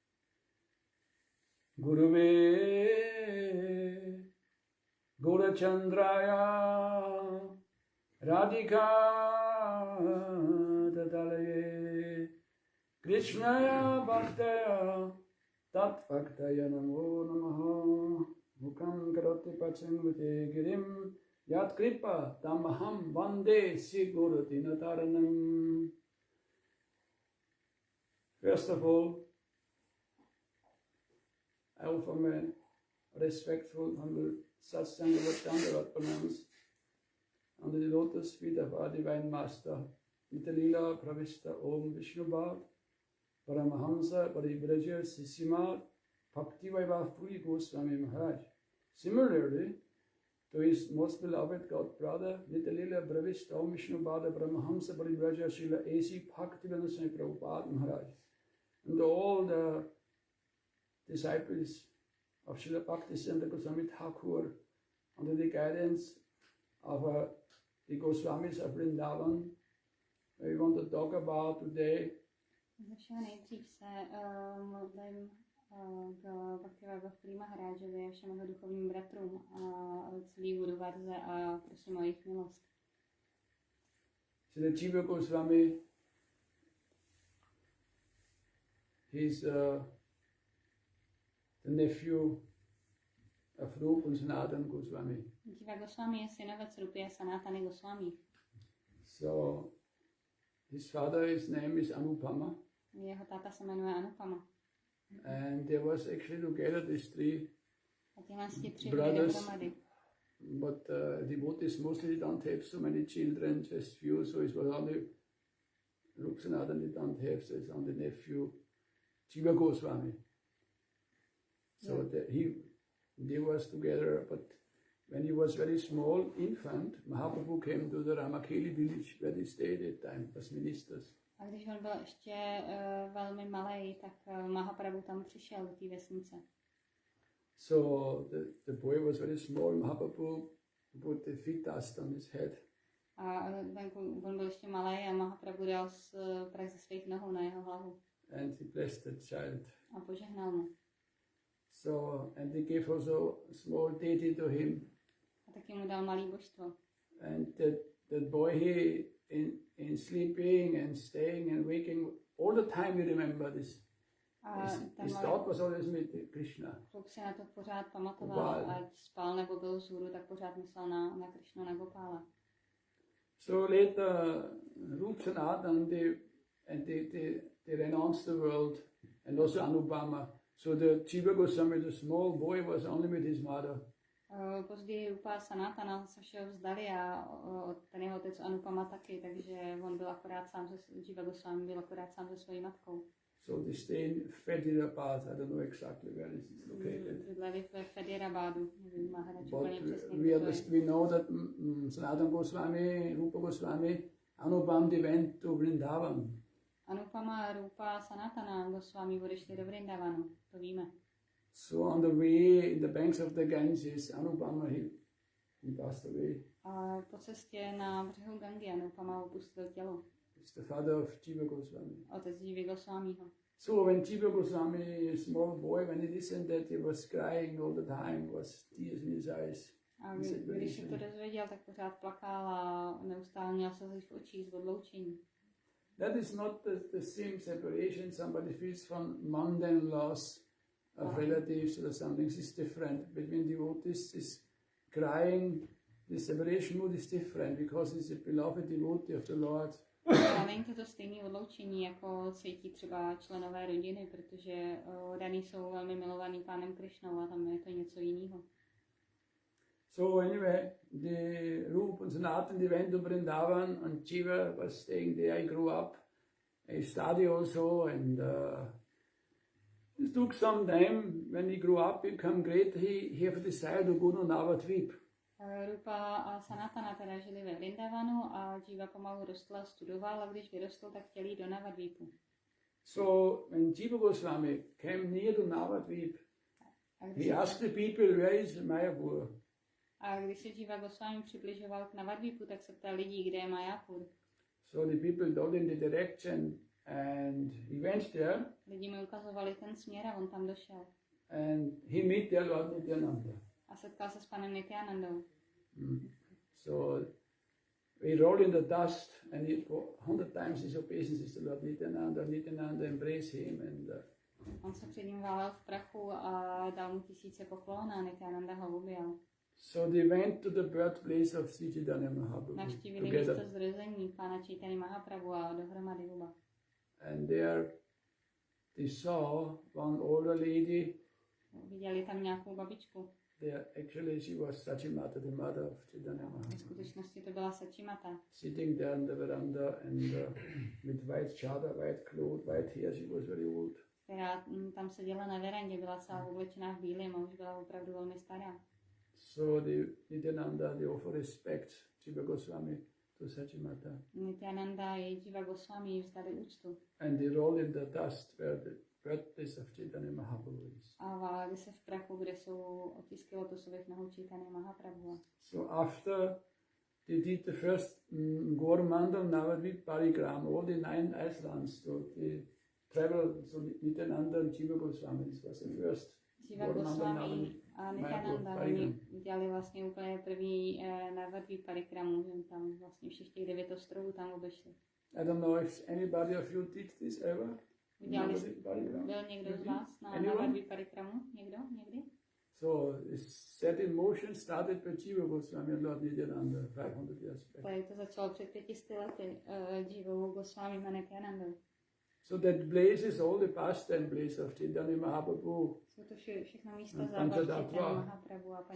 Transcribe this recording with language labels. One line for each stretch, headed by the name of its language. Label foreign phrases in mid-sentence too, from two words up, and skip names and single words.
Sanskrit: गुरवे गौरचन्द्राय राधिका तदालये कृष्णाय भक्ताय तद्भक्ताय नमो नमः मूकं करोति पङ्गुं लङ्घयते गिरिं यत्कृपा तमहं वन्दे श्रीगुरुं दीनतारणम्.
English: First of all, I offer my respectful, humble, satsang Dandavat pranams under the lotus feet of our divine master, Nitalila Pravista Om Vishnubhat, Paramahamsa Paribraja Sisimat, Bhakti Vaibhav Purí Goswámího Maharádž. Similarly, to his most beloved God brother, Nitalila Pravista Om Vishnubhat, Paramahamsa Paribraja Srila A.C. Bhaktivedanta Swami Prabhupada Maharaj, and all the disciples of Šrily Bhaktisiddhánty Saraswatího, under the guidance of the Goswamis of Vrindavan. We want to talk about today
Czech: Ze všeho nejdřív se modlím k Bhaktivedanta Swami Maharádžovi a všem jeho duchovním bratrům a celý budu verze a prosím o jejich milost. Srila Džívy Goswami,
English: he's the nephew of Rupa and Sanatana Goswami.
Czech: Džívy Goswami je synovec Rupy a Sanatany Goswami.
English: So his father's name is Anupama.
Czech: Jeho táta se jmenuje Anupama.
English: And there was actually together these three
Czech: A tyhle tři byly
English: brothers,
Czech: dohromady.
English: but devotees mostly don't have so many children, just few, so it was only Rupa Sanatana they don't have, so it's only nephew Džívy Goswami. So they was together, but when he was very small infant, Mahaprabhu came to the Ramakeli village where they stayed at time as ministers.
Czech: A když on byl ještě velmi malý, tak Mahaprabhu tam přišel do té vesnice.
English: So the boy was very small. Mahaprabhu put the feet dust on his head.
Czech: A on byl ještě malý a Mahaprabhu dal prach ze svých nohou na jeho hlavu.
English: And he blessed the child.
Czech: A požehnal mu.
English: So, and they gave also a small deity to him.
Czech: A taky mu dal malý božstvo.
English: And that boy, he in sleeping and staying and waking, all the time he remembered this. His thought was always with Krishna.
Czech: Kluk si na to pořád pamatoval, ať spal nebo byl vzhůru, tak pořád myslel na Krishnu, na Gopála.
English: So later, Rupa Sanatana, they renounced the world, and also Anupama. So the Džívy Goswami, the small boy, was only with his mother.
Czech: Později Rupa Sanatana se všeho vzdali a ten jeho otec Anupama taky, takže on byl akorát sám Džívy Goswami byl akorát sám se svojí matkou.
English: So they stay in Faridabad. I don't know exactly where it is located.
Czech: Bydleli ve Faridabadu, nevím, Maharádž úplně přesně.
English: We know that Sanatana Goswami, Rupa Goswami, Anupam, they went to Vrindavan.
Czech: Anupama, Rupa, Sanatana Goswami odešli do Vrindavanu, to víme.
English: So on the way, in the banks of the Ganges, Anupama, he passed away.
Czech: A po cestě na břehu Gangy Anupama opustil tělo.
English: It's the father of Džívy Goswami.
Czech: Otec Džívy Goswámího.
English: So when Džívy Goswami, a small boy, when he listened that, he was crying all the time, was tears in his eyes.
Czech: A když se to dozvěděl, tak pořád plakal a neustále měl slzy v očích z odloučení.
English: That is not the same separation somebody feels from mundane loss of relatives or something. This is different. Between devotees is crying, the separation mood is different because he's a beloved devotee of the Lord.
Czech: Ale není to stejné odloučení, jako cítí třeba členové rodiny, protože daní jsou velmi milovaný pánem Krišnou a tam je to něco jiného.
English: So anyway, the Rupa and Sanatana, they went to Vrindavan and Džívy was staying there. I grew up. I studied also and it took some time. When he grew up, become great, he have decided to go to Navadvip.
Czech: Rupa a Sanatana teda žili ve Vrindavanu a Džíva pomalu rostl a studoval a když vyrostl, tak chtěl jít do Navadvipu.
English: So when Džívy Goswami came near to Navadvip, he asked the people, where is Mayapur?
Czech: A když se Džíva Goswami přibližoval k Navadvipu, tak se ptal lidí, kde je Mayapur.
English: So the people told him the direction and he went there.
Czech: Lidi mu ukazovali ten směr a on tam došel.
English: And he met there Lord Nityananda.
Czech: A setkal se s panem Nityanandou.
English: So he rolled in the dust and he, 100 times his obeisances to Lord Nityananda. Nityananda embraced him and
Czech: on se před ním válel v prachu a dal mu 1000 poklon a Nityananda ho objal.
English: So they went to the birthplace of Sri Chaitanya Mahaprabhu.
Czech: Navštívili místo zrození pána Chaitanya Mahaprabhu a dohromady oba.
English: And there they saw one older lady.
Czech: Viděli tam nějakou babičku.
English: Actually, she was Sachimata, the mother of Chaitanya
Czech: V
English: Maharaj.
Czech: skutečnosti to byla Sachimata.
English: Sitting there on the veranda and with white chadar, white clothes, white hair, she was very old.
Czech: Která tam seděla na verandě, byla celá oblečená v bílém a už byla opravdu velmi stará.
English: So the Nityananda, they offer respect to Goswami to Sachimata.
Czech: Nityananda a Džíva Goswami vzdali úctu.
English: And they roll in the dust where the birthplace of Chaitanya Mahaprabhu is.
Czech: A váleli se v prachu, kde jsou otisky lotusových nohou Chaitanya Mahaprabhu.
English: So after they did the first Gaur-mandal Navadvip Parikrama, all the 9 islands, so they traveled, so Nityananda and Džíva Goswami, this was the first
Czech: Džíva Goswami a Nityananda, oni udělali vlastně úplně první Navadvip Parikramu, že tam vlastně všech těch 9 ostrovů tam obešli.
English: I don't know if anybody of you did this ever.
Czech: Byl někdo z vás na Navadvip Parikramu? Někdo? Někdy?
English: So it's set in motion, started by Džíva Goswami and Lord Nityananda 500 years back.
Czech: Tady to začalo před 500 lety Džívou Goswami a Nityanandou.
English: So that place is all the pastime place of Chaitanya Mahaprabhu.
Czech: Jsou to všechno místa zábav Chaitanya Mahaprabhu a